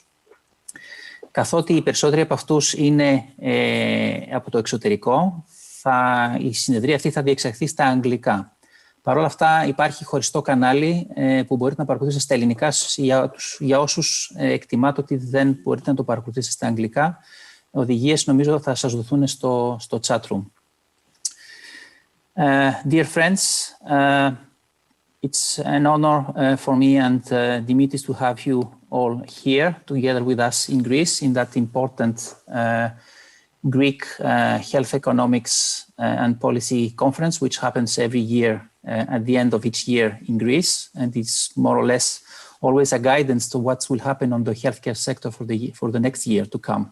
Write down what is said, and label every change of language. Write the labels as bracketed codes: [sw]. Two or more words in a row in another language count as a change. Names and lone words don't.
[el] Καθότι οι περισσότεροι από αυτούς είναι από το εξωτερικό, η συνεδρία αυτή θα διεξαχθεί στα αγγλικά. Παρ' όλα αυτά υπάρχει χωριστό κανάλι που μπορείτε να παρακολουθήσετε στα ελληνικά για όσους εκτιμάτε ότι δεν μπορείτε να το παρακολουθήσετε στα αγγλικά. Οδηγίες νομίζω θα σας δοθούν στο [en] chat room. Dear friends, it's an honor for me and Dimitris to have you all here together with us in Greece in that important Greek health economics and policy conference, which happens every year at the end of each year in Greece, and it's more or less always a guidance to what will happen on the healthcare sector for the next year to come.